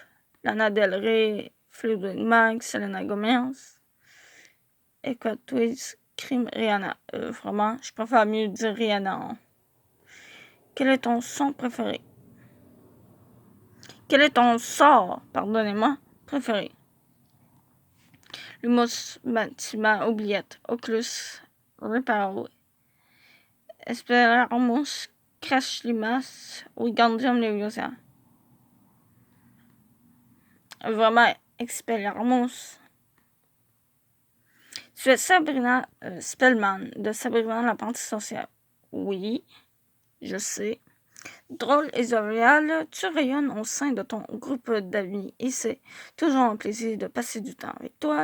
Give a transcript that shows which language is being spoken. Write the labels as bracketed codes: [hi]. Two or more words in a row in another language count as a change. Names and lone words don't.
[fr] Lana Del Rey, Fleetwood Mac, Selena Gomez, Echo Twist, Crime, Rihanna. Vraiment, je préfère mieux dire Rihanna. Hein. Quel est ton son préféré? Quel est ton sort, pardonnez-moi, préféré? Lumos Maxima Oubliette, Oculus Reparo, Expelliarmus, Crash Limas, Wigandium Leviosa. Vraiment, Expelliarmus. Tu es Sabrina Spellman de Sabrina l'apprentie sorcière. Oui, je sais. Drôle et jovial, tu rayonnes au sein de ton groupe d'amis et c'est toujours un plaisir de passer du temps avec toi.